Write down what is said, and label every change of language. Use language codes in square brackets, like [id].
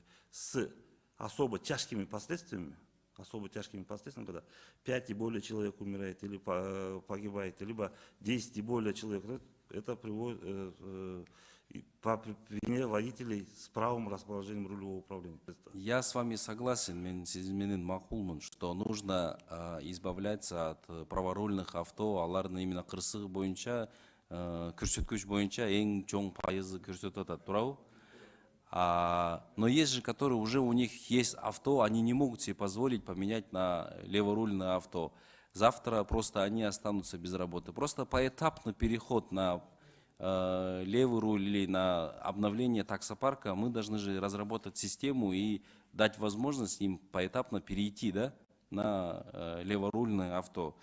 [ru] с особо тяжкими последствиями, когда 5 и более человек умирает или погибает, либо 10 и более человек, это приводит по вине водителей с правым расположением рулевого управления. Я с вами согласен, [ky] мен сизменен макулмун, [ru] что нужно избавляться от праворульных авто, [ky] алардын именно кырсыгы боюнча, көрсөткүч боюнча эң чоң пайызы көрсөтүп атат, туурабы? [ru] Но есть же, которые уже у них есть авто, они не могут себе позволить поменять на леворульное авто. Завтра просто они останутся без работы. Просто поэтапный переход на левый руль или на обновление таксопарка мы должны же разработать систему и дать возможность им поэтапно перейти, да, на леворульное авто.